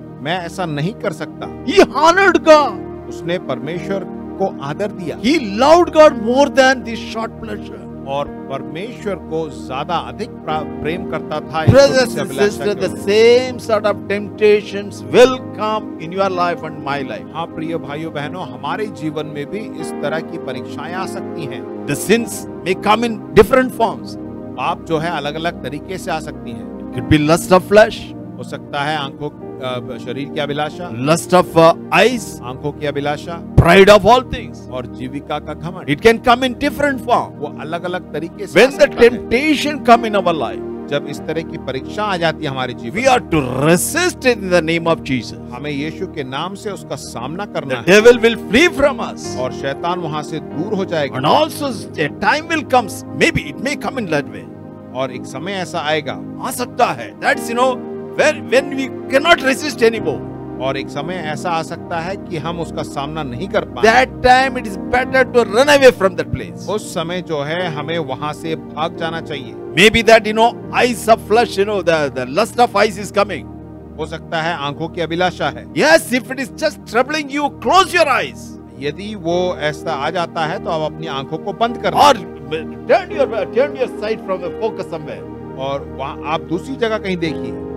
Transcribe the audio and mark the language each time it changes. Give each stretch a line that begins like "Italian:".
Hindi: मैं ऐसा नहीं कर सकता।
English: He honored God.
Hindi: उसने परमेश्वर को आदर दिया।
English: He loved God more than this short pleasure.
Hindi: और परमेश्वर को ज्यादा अधिक प्रेम करता था।
English: Brothers and sisters, the same sort of temptations will come in your life and my life.
Hindi: हाँ प्रिय भाइयों बहनों, हमारे जीवन में भी इस तरह की परीक्षाएं आ सकती हैं।
English: The sins may come in different forms.
Hindi: पाप जो है अलग अलग तरीके से आ सकती हैं।
English: It could be lust of flesh,
Hindi: हो सकता है शरीर की अभिलाषा,
English: lust of eyes,
Hindi: आंखों की अभिलाषा,
English: pride of all things.
Hindi: और जीविका का घमंड।
English: It can come in different form.
Hindi: वो अलग अलग तरीके से
English: When the temptation come in our life,
Hindi: जब इस तरह की परीक्षा आ जाती है हमारे जीवन
English: we are to resist it in the name of Jesus.
Hindi: हमें यीशु के नाम से उसका सामना करना
English: The
Hindi: है।
English: devil will flee from us.
Hindi: और शैतान वहां से दूर हो जाएगा।
English: And also a time will come, maybe it may come in that way.
Hindi: और एक समय ऐसा आएगा, आ सकता है,
English: that's when we cannot resist anymore.
Hindi: और एक समय ऐसा आ सकता है कि हम उसका सामना नहीं कर पाए।
English: That time it is better to run away from that place.
Hindi: उस समय जो है हमें वहां से भाग जाना चाहिए।
English: Maybe that eyes of flesh, the lust of eyes is coming.
Hindi: हो सकता है आंखों की अभिलाषा है।
English: Yes, if it is just troubling you, close your eyes.
Hindi: यदि वो ऐसा आ जाता है तो आप अपनी आंखों को बंद कर
English: Or turn your sight from the focus somewhere.
Hindi: और वहां आप दूसरी जगह कहीं देखिए।